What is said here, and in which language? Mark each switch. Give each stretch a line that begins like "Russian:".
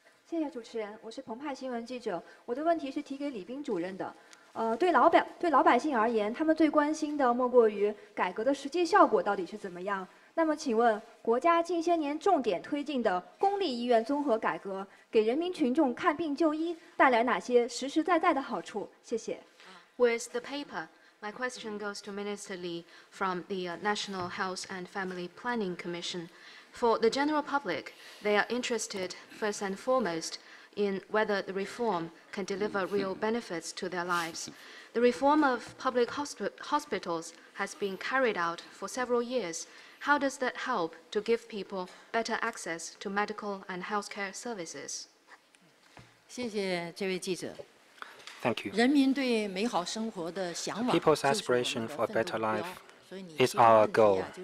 Chinese: 谢谢主持人，我是澎湃新闻记者。我的问题是提给李斌主任的。对老百姓而言，他们最关心的莫过于改革的实际效果到底是怎么样。那么请问，国家近些年重点推进的公立医院综合改革，给人民群众看病就医带来哪些实实在在的好处？谢谢。
English: With the paper, my question goes to Minister Li from the National Health and Family Planning Commission. For the general public, they are interested first and foremost in whether the reform can deliver real benefits to their lives. The reform of public hospitals has been carried out for several years. How does that help to give people better access to medical and healthcare services?
Chinese: 谢谢这位记者。
English: Thank you.
Chinese: 人民对美好生活的向往
English: People's aspiration for a better life is our goal.